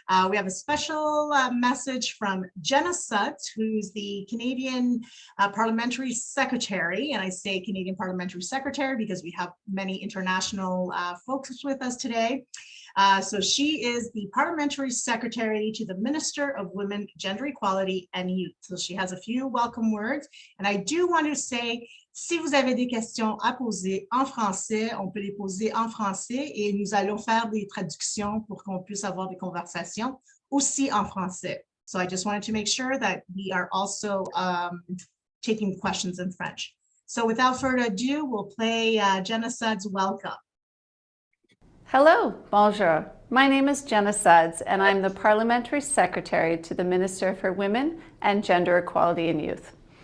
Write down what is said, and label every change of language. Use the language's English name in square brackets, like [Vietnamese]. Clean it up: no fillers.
[English] We have a special message from Jenna Sutz, who's the Canadian Parliamentary Secretary. And I say Canadian Parliamentary Secretary because we have many international folks with us today. So she is the Parliamentary Secretary to the Minister of Women, Gender Equality and Youth. So she has a few welcome words. And I do want to say, [French] si vous avez des questions à poser en français, on peut les poser en français et nous allons faire des traductions pour qu'on puisse avoir des conversations aussi en français. [English] So I just wanted to make sure that we are also taking questions in French. So without further ado, we'll play Jenna Suds' Welcome. Hello, bonjour. My name is Jenna Suds, and I'm the Parliamentary Secretary to the Minister for Women and Gender Equality and Youth.